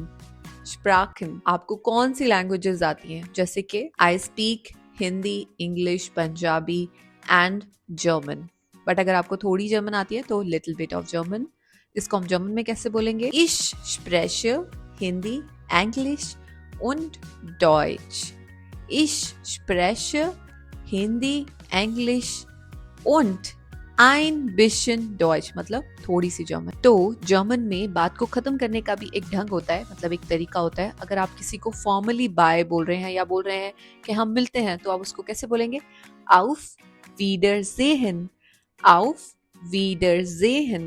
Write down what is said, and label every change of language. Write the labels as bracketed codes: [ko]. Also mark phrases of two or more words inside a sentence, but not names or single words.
[hi] स्प्राखन, आपको कौन सी लैंग्वेजेस आती हैं? जैसे कि [en] I speak Hindi, English, Punjabi and German. [hi] बट अगर आपको थोड़ी जर्मन आती है तो [en] little bit of German. [hi] इसको हम जर्मन में कैसे बोलेंगे? [de] Ich spreche Hindi, Englisch und Deutsch. Ich spreche हिंदी, इंग्लिश und ein bisschen Deutsch [hi] मतलब थोड़ी सी जर्मन। तो जर्मन में बात को खत्म करने का भी एक ढंग होता है, मतलब एक तरीका होता है। अगर आप किसी को [en] formally bye [hi] बोल रहे हैं या बोल रहे हैं कि हम मिलते हैं, तो आप उसको कैसे बोलेंगे? [de] auf Wiedersehen। auf Wiedersehen।